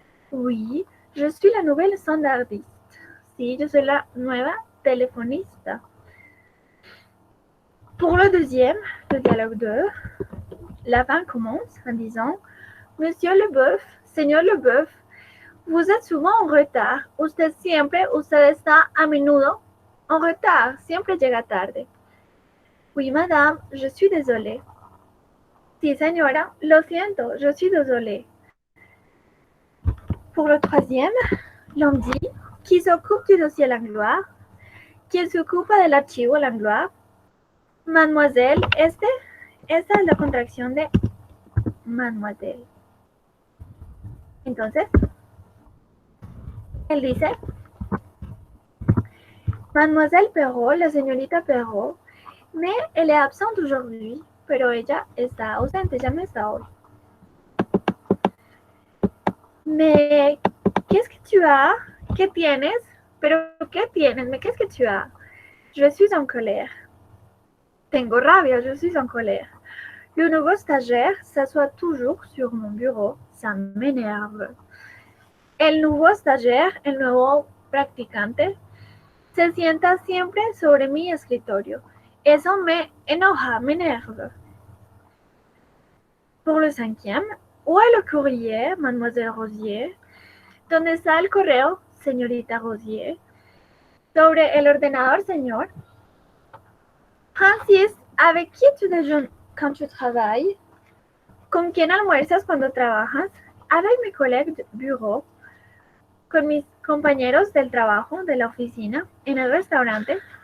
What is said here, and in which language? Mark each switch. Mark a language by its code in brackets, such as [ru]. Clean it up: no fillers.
[fr] Oui, je suis la nouvelle standardiste. [es] Sí, yo soy la nueva telefonista. [fr] Pour le deuxième, le dialogue 2, la femme commence en disant Monsieur Leboeuf, señor Leboeuf, vous êtes souvent en retard. [es] Usted está a menudo en retard. Siempre llega tarde. [fr] Oui, madame, je suis désolée. [es] Sí, señora, lo siento, [fr] je suis désolée. Pour le troisième, l'homme dit qui s'occupe du dossier Langlois. [es] ¿Quién se ocupa del archivo Langlois? Mademoiselle, esta es la contracción de mademoiselle. Entonces, él dice, Mademoiselle Perrault, la señorita Perrault, [fr] mais elle est absente aujourd'hui, [es] pero ella está ausente, ya no está hoy. [fr] Mais, qu'est-ce que tu as? [es] ¿Qué tienes? ¿Pero qué tienes? [fr] Mais qu'est-ce que tu as? Je suis en colère. [es] Tengo rabia, [fr] je suis en colère. Le nouveau stagiaire s'assoit toujours sur mon bureau, ça m'énerve. [es] El nuevo stagiaire, el nuevo practicante, se sienta siempre sobre mi escritorio. Eso me enoja, [fr] me énerve. Pour le cinquième, où est le courrier, mademoiselle Rosier? [es] ¿Dónde está el correo, señorita Rosier? Sobre el ordenador, señor. [fr] Francis, avec qui tu déjeunes quand tu travailles? [es] ¿Con quién almuerzas cuando trabajas? [fr] Avec mes collègues de bureau. [es] Con mis compañeros del trabajo, de la oficina, en el restaurante.